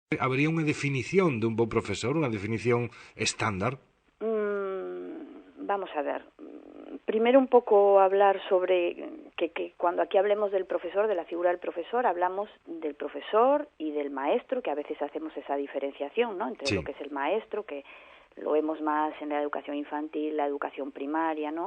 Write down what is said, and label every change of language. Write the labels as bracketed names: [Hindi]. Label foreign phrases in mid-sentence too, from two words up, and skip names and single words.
[Galician] Habería unha definición dun bo profesor, unha definición estándar? [Spanish] Vamos a ver. Primero un poco hablar sobre que cuando aquí hablemos del profesor, de la figura del profesor, hablamos del profesor y del maestro, que a veces hacemos esa diferenciación, ¿no? Entre lo Sí. que es el maestro, que lo vemos más en la educación infantil, la educación primaria, ¿no?